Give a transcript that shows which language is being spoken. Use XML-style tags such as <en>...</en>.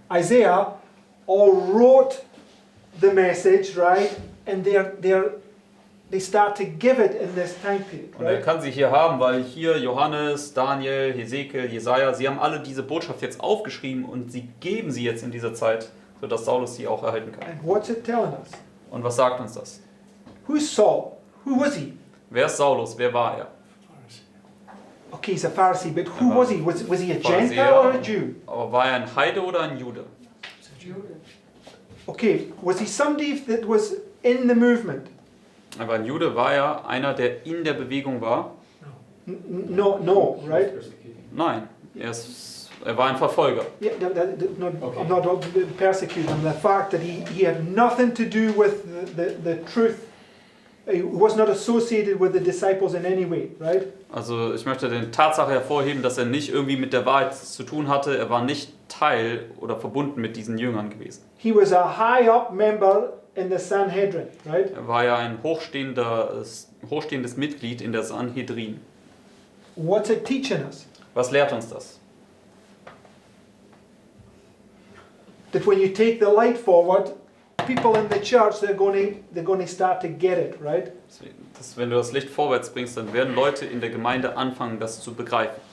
<en>Isaiah all wrote the message, right? And they start to give it in this time period,</en> <de>Und er</de> <en>right?</en> <de>kann sie hier haben, weil hier Johannes, Daniel, Hesekiel, Jesaja, sie haben alle diese Botschaft jetzt aufgeschrieben und sie geben sie jetzt in dieser Zeit, sodass Saulus sie auch erhalten kann.</de> <en>And what's it telling us?</en> <de>Und was sagt uns das?</de> <en>Who's Saul? Who was he?</en> <de>Wer ist Saulus? Wer war er?</de> <en>Pharisee. Okay, he's a Pharisee, but who was he? Was he a</en> <de>Pharisäer.</de> <en>Gentile or a Jew?</en> <de>Aber war er ein Heide oder ein Jude?</de> <en>It's a Jew. Okay, was he somebody that was in the movement?</en> <de>Aber ein Jude war er einer, der in der Bewegung war?</de> <en>No, right?</en> <de>Nein, er war ein Verfolger.</de> <en>Yeah, I'm not persecuting him. The fact that he had nothing to do with the truth. He was not associated with the disciples in any way, right?</en> <de>Also ich möchte die Tatsache hervorheben, dass er nicht irgendwie mit der Wahrheit zu tun hatte. Er war nicht Teil oder verbunden mit diesen Jüngern gewesen.</de> <en>He was a high up member in the Sanhedrin, right?</en> <de>Er war ja ein hochstehendes Mitglied in der Sanhedrin.</de> <en>What's it teaching us?</en> <de>Was lehrt uns das?</de> <en>That when you take the light forward, people in the church they're going to start to get it, right?</en> <de>Dass, wenn du das Licht vorwärts bringst, dann werden Leute in der Gemeinde anfangen, das zu begreifen.</de>